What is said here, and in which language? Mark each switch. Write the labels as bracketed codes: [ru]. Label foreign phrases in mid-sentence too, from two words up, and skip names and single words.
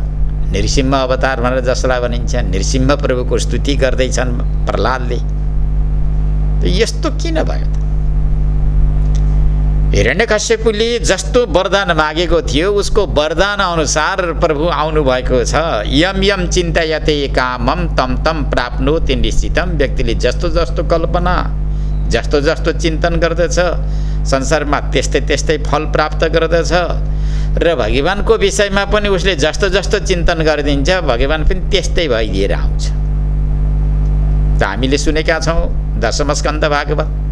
[ne] नृसिंह अवतार भनेर जसलाई भनिन्छ, नृसिंह प्रभुको स्तुति गर्दैछन् प्रहलादले। यस्तो किन भयो त? हिरण्यकश्यपुले जस्तो वरदान मागेको थियो उसको वरदान अनुसार प्रभु आउनु भएको छ। [sa] यम यम चिन्तयते कामम तम तम प्राप्नोति निश्चितम। [ne] व्यक्तिले जस्तो जस्तो कल्पना, जस्तो जस्तो चिन्तन गर्दछ, संसारमा त्यस्तै त्यस्तै फल प्राप्त गर्दछ। र भगवानको विषयमा पनि उसले जस्तो जस्तो चिन्तन गरिदिन्छ, भगवान पनि त्यस्तै भइदिएर आउँछ। त हामीले सुनेका छौँ दशमस्कन्द भागवत।